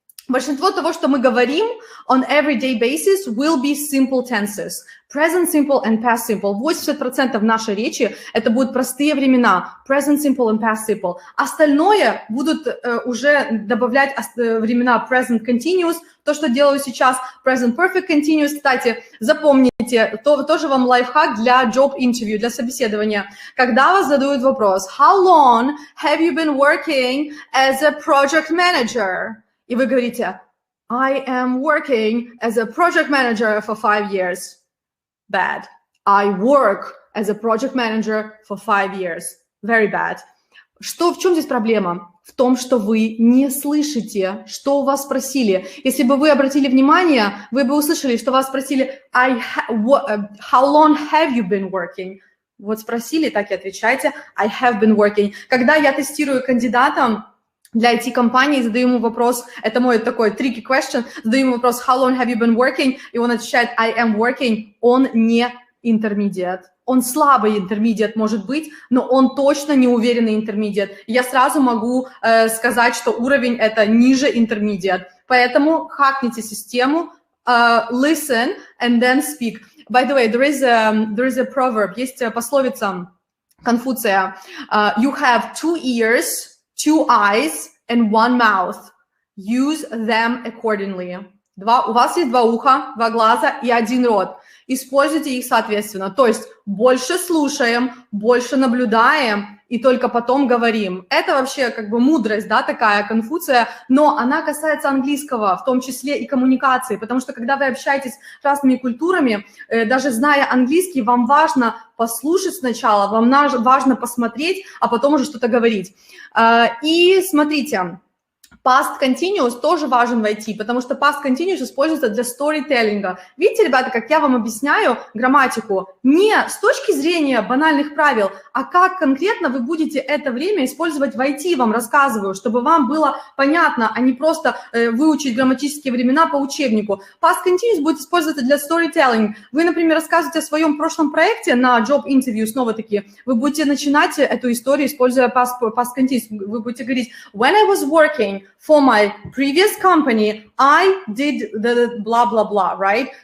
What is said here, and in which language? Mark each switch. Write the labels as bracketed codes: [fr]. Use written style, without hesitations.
[ru] Большинство того, что мы говорим [en] on everyday basis, will be simple tenses. Present simple and past simple. [ru] 80% нашей речи это будут простые времена. [en] Present simple and past simple. [ru] Остальное будут уже добавлять времена present continuous. То, что делаю сейчас, present perfect continuous. Кстати, запомните, тоже вам лайфхак для job interview, для собеседования. Когда вас задают вопрос, [en] how long have you been working as a project manager? [ru] И вы говорите, [en] I am working as a project manager for 5 years. Bad. I work as a project manager for 5 years. Very bad. [ru] В чем здесь проблема? В том, что вы не слышите, что у вас спросили. Если бы вы обратили внимание, вы бы услышали, что вас спросили, [en] how long have you been working? [ru] Вот спросили, так и отвечайте, [en] I have been working. [ru] Когда я тестирую кандидатам, для IT-компании задаю ему вопрос, это мой такой [en] tricky question, [ru] задаю ему вопрос, [en] how long have you been working? [ru] И он отвечает, [en] I am working. [ru] Он не intermediate. Он слабый intermediate может быть, но он точно не уверенный intermediate. Я сразу могу сказать, что уровень это ниже intermediate. Поэтому хакните систему, [en] listen and then speak. By the way, there is a proverb, [ru] есть пословица Конфуция. [en] You have 2 ears, 2 eyes and 1 mouth. Use them accordingly. [ru] У вас есть 2 уха, 2 глаза и 1 рот. Используйте их соответственно. То есть больше слушаем, больше наблюдаем и только потом говорим. Это вообще как бы мудрость, да, такая Конфуция, но она касается английского, в том числе и коммуникации, потому что когда вы общаетесь с разными культурами, даже зная английский, вам важно послушать сначала, вам важно посмотреть, а потом уже что-то говорить. И смотрите, Past continuous тоже важен в IT, потому что past continuous используется для сторителлинга. Видите, ребята, как я вам объясняю грамматику? Не с точки зрения банальных правил, а как конкретно вы будете это время использовать в IT, вам рассказываю, чтобы вам было понятно, а не просто выучить грамматические времена по учебнику. Past continuous будет использоваться для storytelling. Вы, например, рассказываете о своем прошлом проекте на job interview, снова-таки, вы будете начинать эту историю, используя past continuous. Вы будете говорить, [en] when I was working for my previous company, I did the blah-blah-blah, right?